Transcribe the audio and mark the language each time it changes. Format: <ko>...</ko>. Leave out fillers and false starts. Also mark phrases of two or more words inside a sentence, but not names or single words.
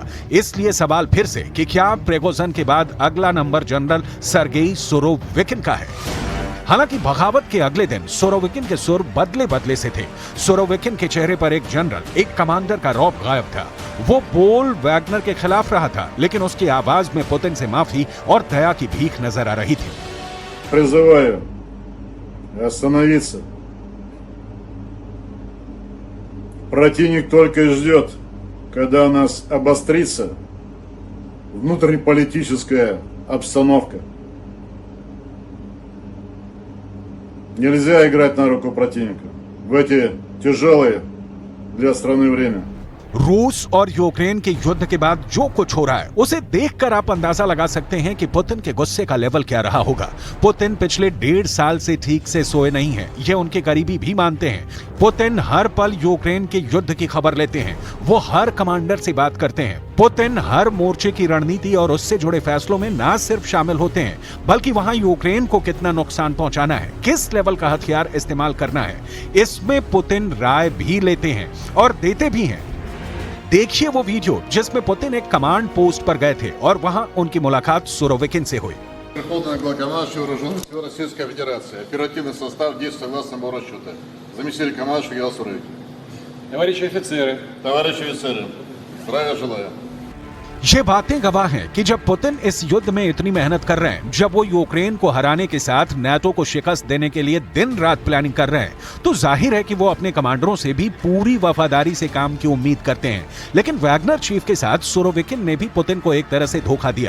<hi>इसलिए सवाल फिर से कि क्या प्रिगोजिन के बाद अगला नंबर जनरल सर्गेई सुरोविकिन का है? हालांकि बगावत के अगले दिन सुरोविकिन के सुर बदले बदले से थे। सुरोविकिन के चेहरे पर एक जनरल, एक कमांडर का रौब गायब था। वो बोल वैगनर के खिलाफ रहा था, लेकिन उसकी आवाज में पुतिन से माफी और दया की भीख नजर आ रही थी।</hi> <ru>Призываю остановиться. Противник только и ждет, когда у нас обострится внутриполитическая обстановка. Нельзя играть на руку противника в эти тяжелые для страны время.</ru> <hi>रूस और यूक्रेन के युद्ध के बाद जो कुछ हो रहा है उसे देखकर आप अंदाजा लगा सकते हैं कि पुतिन के गुस्से का लेवल क्या रहा होगा। पुतिन पिछले 1.5 साल से ठीक से सोए नहीं हैं, ये उनके करीबी भी मानते हैं। पुतिन हर पल यूक्रेन के युद्ध की खबर लेते हैं, वो हर कमांडर से बात करते हैं। पुतिन हर मोर्चे की रणनीति और उससे जुड़े फैसलों में न सिर्फ शामिल होते हैं, बल्कि वहां यूक्रेन को कितना नुकसान पहुंचाना है, किस लेवल का हथियार इस्तेमाल करना है, इसमें पुतिन राय भी लेते हैं और देते भी हैं। देखिए वो वीडियो जिसमें पुतिन एक</hi> <en>command post</en> <hi>पर गए थे और वहां उनकी मुलाकात सुरोविकिन से हुई।</hi> <ru>Верховный главнокомандующий вооруженных сил Российской Федерации. Оперативный состав действует согласно моего расчета. Заместитель командующего Генерал Суровикин. Товарищи офицеры, Товарищи офицеры, здравия желаю.</ru> <hi>ये बातें गवाह हैं कि जब पुतिन इस युद्ध में इतनी मेहनत कर रहे हैं, जब वो यूक्रेन को हराने के साथ नाटो को शिकस्त देने के लिए दिन रात प्लानिंग कर रहे हैं, तो जाहिर है कि वो अपने कमांडरों से भी पूरी वफादारी से काम की उम्मीद करते हैं। लेकिन वैगनर चीफ के साथ सुरोविकिन ने भी पुतिन को एक तरह से धोखा दिया।</hi>